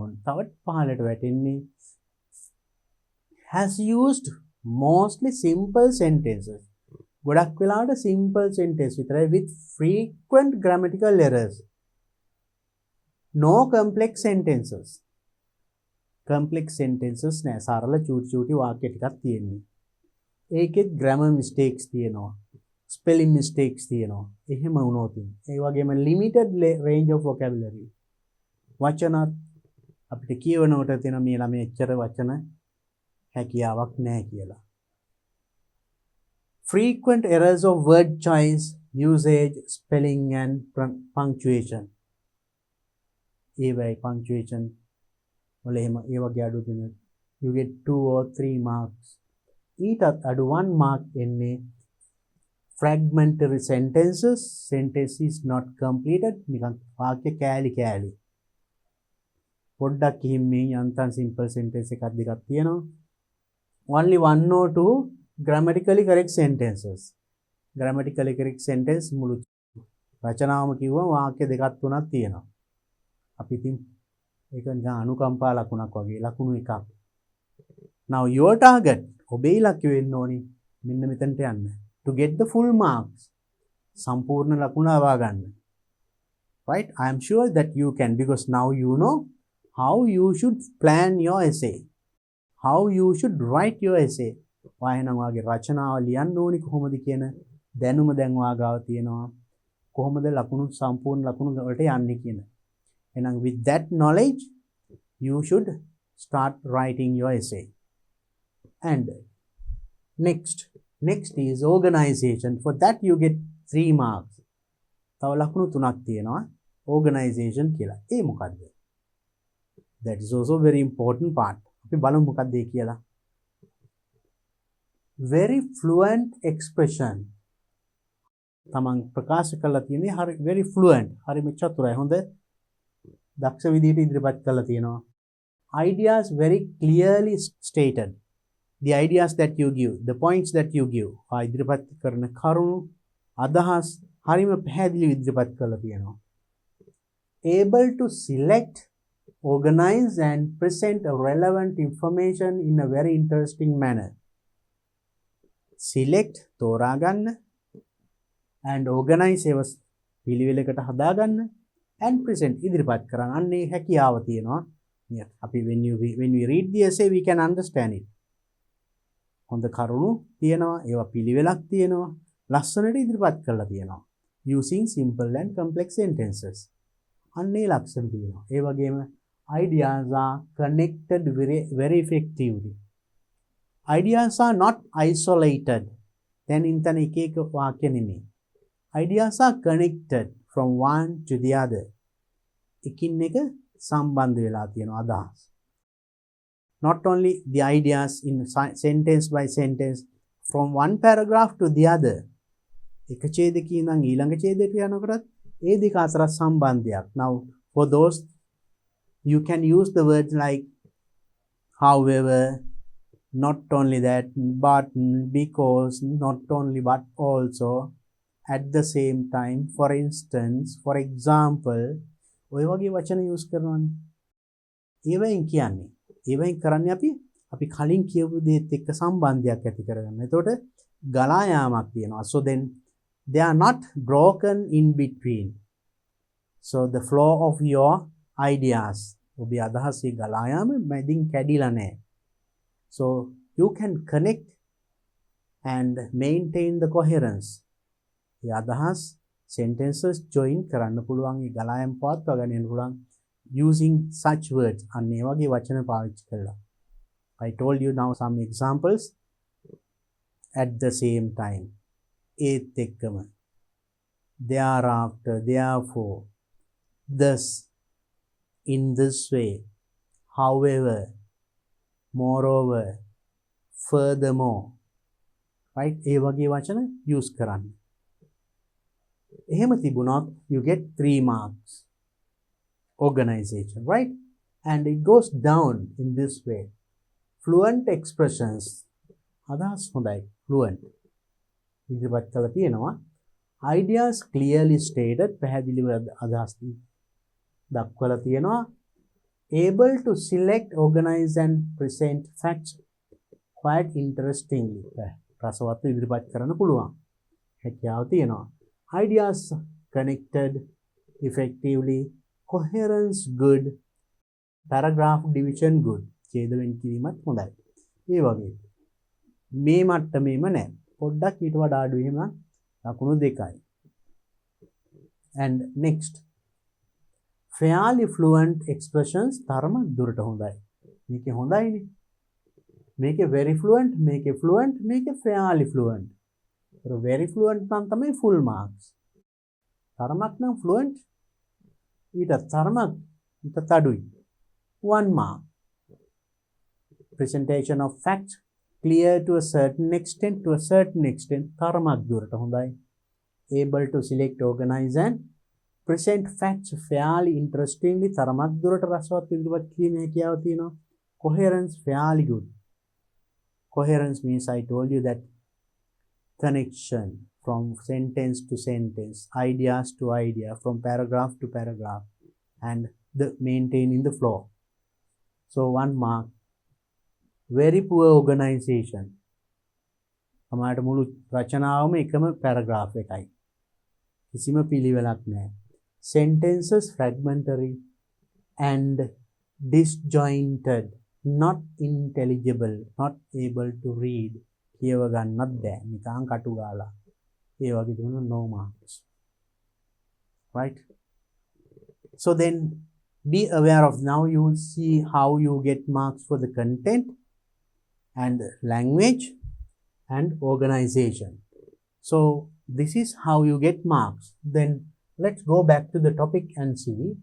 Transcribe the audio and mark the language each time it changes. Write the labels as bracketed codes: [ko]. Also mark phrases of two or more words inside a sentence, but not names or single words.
[si] තවත් පහළට වැටෙන්නේ [en] has used mostly simple sentences. [si] ගොඩක් වෙලාවට [en] simple sentence විතරයි with frequent grammatical errors. No complex sentences. complex sentences නෑ. [si] සරල චූටි වාක්‍ය ටිකක් තියෙන්නේ. ඒකෙත් [en] grammar mistakes [si] තියෙනවා. [en] spelling mistakes [si] තියෙනවා. එහෙම වුණොත් ඒ වගේම [en] limited range of vocabulary. [si] වචනත් අපිට කියවනකොට තියෙන මේ ළමයි එච්චර වචන හැකියාවක් නැහැ කියලා. [en] frequent errors of word choice, usage, spelling and punctuation. [si] ඒවයි punctuation වල එහෙම ඒ වගේ අඩු දෙන [en] you get 2 or 3 marks. [si] ඊටත් අඩු [en] 1 mark එන්නේ fragmentary sentences, sentence is not completed, [si] නිකන් වාක්‍ය කෑලි පොඩ්ඩක් හිම්මේ යන්තම් [en] simple sentence [si] එකක් දෙකක් තියෙනවා. [en] only 1 or 2 grammatically correct sentences. grammatically correct sentence [si] මුළු රචනාවම කිව්වම වාක්‍ය දෙකක් තුනක් තියෙනවා. අපි ඉතින් ඒක නිකන් අනුකම්පා ලකුණක් වගේ ලකුණු එකක්. [en] now your target [si] ඔබේ ඉලක්කය වෙන්න ඕනි මෙන්න මෙතනට යන්න. [en] to get the full marks. [si] සම්පූර්ණ ලකුණ ලබා ගන්න. [en] right? I am sure that you can, because now you know how you should plan your essay. how you should write your essay. [si] වයනම් වාගේ රචනාව ලියන්න ඕනි කොහොමද කියන දැනුම දැන් වාගාව තියෙනවා. කොහොමද ලකුණු සම්පූර්ණ ලකුණු වලට යන්නේ කියන. [en] එහෙනම් with that knowledge you should start writing your essay. And next is organization. For that you get 3 marks. [si] තව ලකුණු 3ක් තියෙනවා organization කියලා. ඒ මොකද්ද? [en] That is also very important part. [si] අපි බලමු මොකක්ද ඒ කියලා. [en] very fluent expression. [si] තමන් ප්‍රකාශ කරලා තියෙන්නේ හරි [en] very fluent. [si] හරිම චතුරයි. හොඳ දක්ෂ විදිහට ඉදිරිපත් කරලා තියෙනවා. [en] ideas very clearly stated. the ideas that you give, the points that you give. [si] ඉදිරිපත් කරන කරුණු අදහස් හරිම පැහැදිලිව ඉදිරිපත් කරලා තියෙනවා. [en] able to select, organize and present a relevant information in a very interesting manner. [si] select තෝරා ගන්න [en] and organize [si] ඒව පිළිවෙලකට හදා ගන්න [en] and present [si] ඉදිරිපත් කරන්න. අන්නේ හැකියාව තියෙනවා. [en] අපි when we read the essay we can understand it. [si] හොඳ කරුණු තියෙනවා, ඒවා පිළිවෙලක් තියෙනවා, ලස්සනට ඉදිරිපත් කරලා තියෙනවා. [en] using simple and complex sentences. [si] අන්නේ ලක්ෂණ තියෙනවා. ඒ වගේම [en] ideas are connected very effectively. ideas are not isolated. [si] then ඉන්තන එක වාක්‍ය නෙමෙයි. [en] ideas are connected from one to the other. [si] එකින් එක සම්බන්ධ වෙලා තියෙනවා අදහස්. [en] not only the ideas in sentence by sentence from one paragraph to the other. [si] එක ඡේදකයේ ඉඳන් ඊළඟ ඡේදයට යනකොටත් ඒ දෙක අතර සම්බන්ධයක්. [en] now for those you can use the words like however, not only that, but, because, not only but also, at the same time, for instance, for example. [si] ඔය වගේ වචන use කරනවානේ. ඒවෙන් කියන්නේ ඒවෙන් කරන්නේ අපි කලින් කියපු දේත් එක්ක සම්බන්ධයක් ඇති කරගන්න. එතකොට ගලා යාමක් තියෙනවා. [en] so then they are not broken in between. so the flow of your ideas, [si] ඔබේ අදහසේ ගලා යාම මැදින් කැඩිලා නැහැ. [en] so you can connect and maintain the coherence. [si] ඒ අදහස් [en] sentences join [si] කරන්න පුළුවන් ඒ ගලායම් පවත්වා ගන්න පුළුවන් [en] using such words [si] අන්න ඒ වගේ වචන පාවිච්චි කරලා. [en] I told you now some examples at the same time. [si] ඒත් එක්කම [en] thereafter, therefore, thus, in this way, however, moreover, furthermore, right? [si] ඒ වගේ වචන use කරන්න. එහෙම තිබුණොත් [en] you get 3 marks. Organization, right? And it goes down in this way. Fluent expressions. [si] අදහස් හොඳයි. Fluent. ඉදිරිපත් කළා තියෙනවා. [en] Ideas clearly stated. [si] පැහැදිලිව අදහස් දක්වලා තියෙනවා. [en] Able to select, organize and present facts quite interestingly. [si] රසවත් ඉදිරිපත් කරන්න පුළුවන්. හැකියාව තියෙනවා. [en] Ideas connected effectively. Coherence good. Paragraph division good. [si] ඡේදවෙන් කිරීමත් හොඳයි. ඒ වගේ. මේ මට්ටමේම නැහැ. පොඩ්ඩක් ඊට වඩා අඩු එහෙම ලකුණු දෙකයි. [en] And next. Fairly fluent expressions [si] තරමක් දුරට හොඳයි. මේකේ හොඳයිනේ. මේකේ [en] very fluent, [si] මේකේ fluent, මේකේ [en] fairly fluent. [si] ඒතර [en] very fluent [si] නම් තමයි [en] full marks. [si] තරමක් නම් fluent ඊට තරමක් ඊට අඩුයි. [en] 1 mark. Presentation of facts clear to a certain extent, [si] තරමක් දුරට හොඳයි. [en] Able to select, organize and present facts fairly interestingly, [si] තරමක් දුරට රසවත් ඉදිරිපත් කිරීමේ හැකියාව තියෙනවා. [en] Coherence fairly good. Coherence means I told you that connection from sentence to sentence, ideas to idea, from paragraph to paragraph, and the maintaining the flow. So 1 mark. Very poor organization. [si] සමහරට මුළු රචනාවම එකම paragraph එකයි. කිසිම පිළිවෙලක් නැහැ. [en] Sentences fragmentary and disjointed, not intelligible, not able to read. [si] කියව ගන්නත් බෑ. නිකන් කටු ගාලා. ඒ වගේ දුන්න [en] no marks. Right? So then be aware of, now you will see how you get marks for the content and language and organization. So this is how you get marks. Then let's go back to the topic and see.